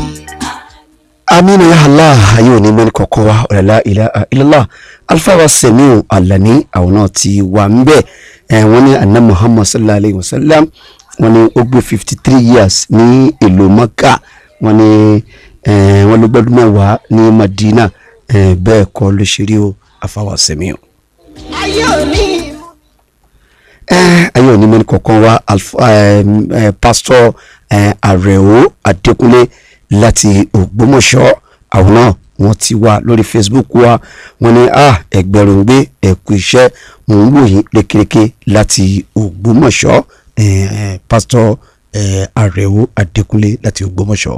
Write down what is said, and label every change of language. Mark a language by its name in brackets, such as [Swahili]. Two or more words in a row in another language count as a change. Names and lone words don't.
[Arabic] آمين يا الله [Yoruba] ayé ò ní mẹ́ni kọ̀ọ̀kan wa [Arabic] لا إله إلا الله [Yoruba] Alfa wa Semiu Alani àwọn náà ti wà ń bẹ̀ wọ́n ní [Arabic] أن محمد صلى الله عليه وسلم [Yoruba] wọ́n ní ó gbé 53 years ní ìlú Maka wọ́n ní wọ́n ló gbọ́dún mẹ́wàá ní Madina bẹ́ẹ̀ kọ́ ló ṣe rí o Alfa wa Semiu. ayé ò ní ayé òní mẹ́ni kọ̀ọ̀kan wa Pastor Àrẹ̀ó Adékúnlé láti Ògbómọ̀ṣọ́ àwọn náà wọ́n ti wà lórí Facebook wa wọ́n ní ẹgbẹ̀rún gbé ẹ̀kú iṣẹ́ mò ń wò yín lékeleke láti Ògbómọ̀ṣọ́ Pastor Àrẹ̀ó Adékúnlé láti Ògbómọ̀ṣọ́.